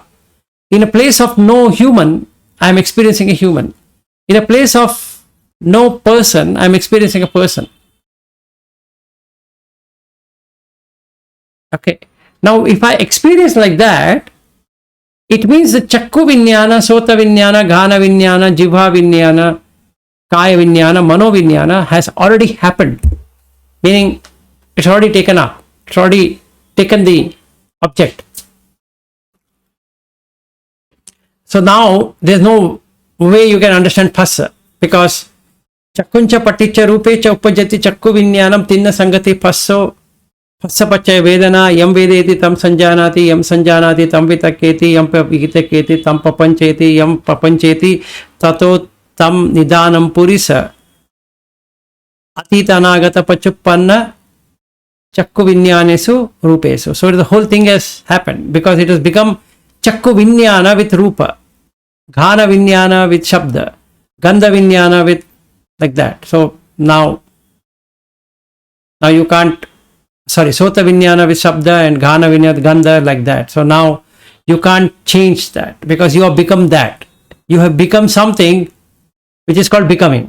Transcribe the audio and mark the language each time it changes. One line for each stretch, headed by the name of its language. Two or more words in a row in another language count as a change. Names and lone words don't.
English: In a place of no human, I'm experiencing a human. In a place of no person, I'm experiencing a person. Okay. Now, if I experience like that, it means the
Pali: Chakku Vinyana, Sota Vinyana, Ghana Vinyana, Jivha Vinyana, Kaya Vinyana, Mano Vinyana
English: has already happened. Meaning, it's already taken up. It's already taken the object. So now, there's no way you can understand Phassa because
Pali: Chakkuncha Paticha Rupecha Upajati Chakku Vinyanam Tinna Sangati Phasso Phassa Pachaya Vedana Yam Vedeti Tam Sanjanati Yam Sanjanati Tam Vitaketi Yam Vitaketi Tam Papancheti Yam Papancheti Tato Tam Nidanam Purisa Atita Nagata Pachuppanna Chakku Vinyanesu Rupesu.
English: So the whole thing has happened because it has become
Pali: Chakku Vinyana
English: with Rupa,
Pali: Ghana Vinyana
English: with Shabda,
Pali: Gandha Vinyana
English: with like that. So now you can't,
Pali: Sota Vinyana
English: with Shabda and
Pali: Ghana Vinyana
English: with Gandha like that. So now you can't change that because you have become that. You have become something which is called becoming.